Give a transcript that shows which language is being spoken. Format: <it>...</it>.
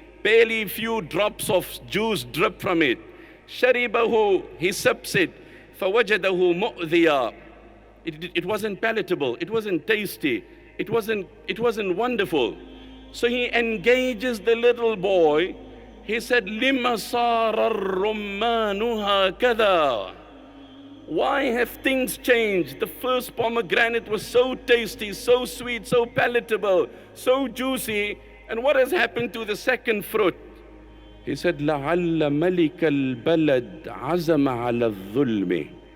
<en>Barely few drops of juice drip from it.</en> <ar>شَرِبَهُ.</ar> <en>He sips it.</en> <ar>فَوَجَدَهُ مُؤْذِيًا.</ar> <en>It wasn't palatable. It wasn't tasty. It wasn't wonderful. So he engages the little boy. He said,</en> <ar>لِمَ صَارَ الرُّمَّانُ هَكَذَا.</ar> <en>Why have things changed? The first pomegranate was so tasty, so sweet, so palatable, so juicy. And what has happened to the second fruit? He said,</en> <ar>لَعَلَّ مَلِكَ الْبَلَدْ عَزَمَ عَلَى الظُّلْمِ.</ar>